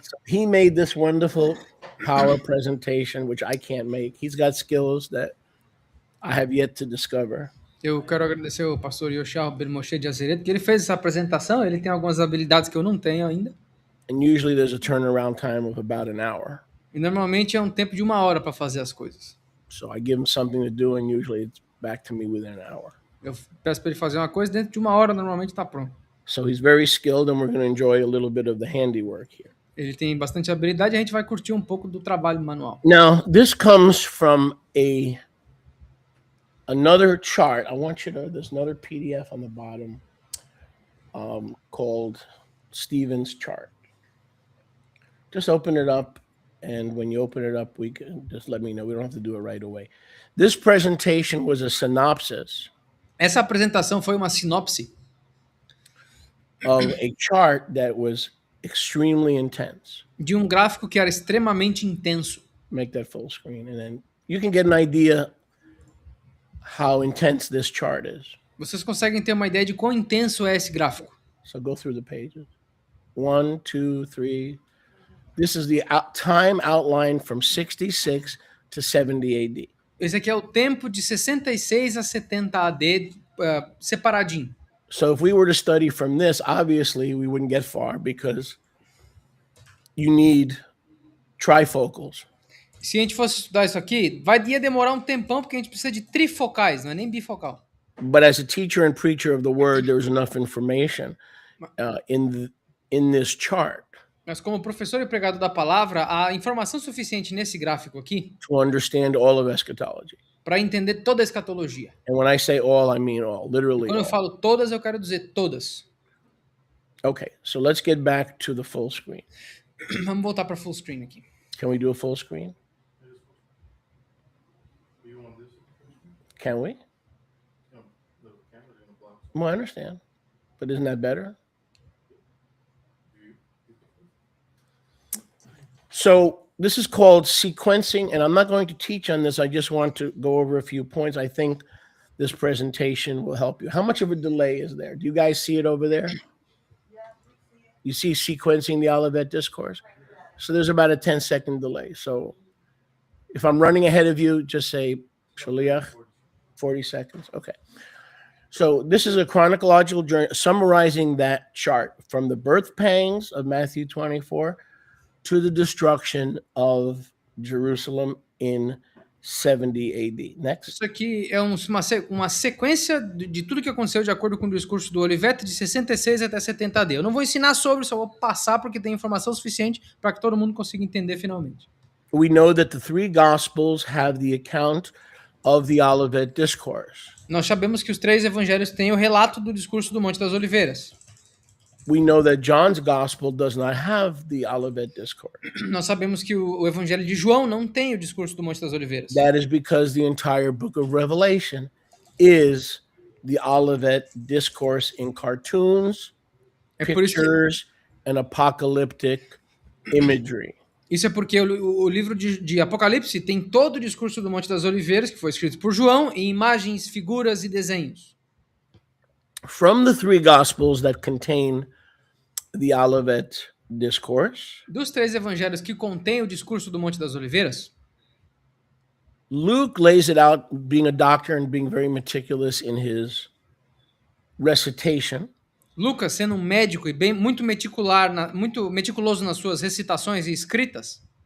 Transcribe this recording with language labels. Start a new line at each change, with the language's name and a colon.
English: So he made this wonderful power presentation, which I can't make. He's got skills that I have yet to discover.
Portuguese: Eu quero agradecer ao pastor Yoshiyahu Ben Moshe de Azeredo, que ele fez essa apresentação, ele tem algumas habilidades que eu não tenho ainda.
English: And usually there's a turnaround time of about an hour.
Portuguese: E normalmente é tempo de 1 hora para fazer as coisas.
English: So I give him something to do and usually it's back to me within an hour.
Portuguese: Eu peço para ele fazer uma coisa, dentro de 1 hora normalmente está pronto.
English: So he's very skilled and we're going to enjoy a little bit of the handiwork here.
Portuguese: Ele tem bastante habilidade e a gente vai curtir um pouco do trabalho manual.
English: Now, this comes from another chart. There's another PDF on the bottom called Stephen's chart. Just open it up, and when you open it up, we can just let me know. We don't have to do it right away. This presentation was a synopsis.
Portuguese: Essa apresentação foi uma sinopse
English: of a chart that was extremely intense.
Portuguese: De gráfico que era extremamente intenso.
English: Make that full screen, and then you can get an idea how intense this chart is.
Portuguese: Vocês conseguem ter uma ideia de quão intenso é esse gráfico.
English: So go through the pages. 1, 2, 3. This is the time outline from 66 to 70 AD.
Portuguese: Esse aqui é o tempo de 66 a 70 AD separadinho.
English: So if we were to study from this, obviously we wouldn't get far because you need trifocals.
Portuguese: Se a gente fosse estudar isso aqui, ia demorar um tempão porque a gente precisa de trifocais, não é nem bifocal.
English: But as a teacher and preacher of the word, there's enough information in this chart.
Portuguese: Mas como professor e pregador da palavra, há informação suficiente nesse gráfico aqui
English: to understand all of eschatology.
Portuguese: Para entender toda a escatologia.
English: And when I say all, I mean all, literally.
Portuguese: Quando eu falo todas, eu quero dizer todas.
English: Okay, so let's get back to the full screen.
Portuguese: Vamos voltar para full screen aqui.
English: Can we do a full screen? Can we? Well, I understand, but isn't that better? So this is called sequencing, and I'm not going to teach on this. I just want to go over a few points. I think this presentation will help you. How much of a delay is there? Do you guys see it over there? You see sequencing the Olivet Discourse? So there's about a 10-second delay. So if I'm running ahead of you, just say Shaliach, 40 seconds. Okay. So this is a chronological journey summarizing that chart from the birth pangs of Matthew 24 to the destruction of Jerusalem in 70 AD. Next.
Portuguese: Isso aqui é uma sequência de tudo que aconteceu de acordo com o discurso do Olivetti de 66 até 70 AD. Eu não vou ensinar sobre, só vou passar porque tem informação suficiente para que todo mundo consiga entender finalmente.
English: We know that the three Gospels have the account of the Olivet Discourse.
Portuguese: Nós sabemos que os três evangelhos têm o relato do discurso do Monte das Oliveiras.
English: We know that John's Gospel does not have the Olivet Discourse.
Portuguese: Nós sabemos que o evangelho de João não tem o discurso do Monte das Oliveiras.
English: That is because the entire book of Revelation is the Olivet Discourse in cartoons, pictures, and apocalyptic imagery.
Portuguese: Isso é porque o livro de Apocalipse tem todo o discurso do Monte das Oliveiras, que foi escrito por João, em imagens, figuras e desenhos.
English: From the three Gospels that contain the Olivet Discourse,
Portuguese: dos três evangelhos que contêm o discurso do Monte das Oliveiras,
English: Luke lays it out, being a doctor and being very meticulous in his recitation.
Portuguese: Lucas, sendo um médico e muito meticuloso nas suas recitações e escritas,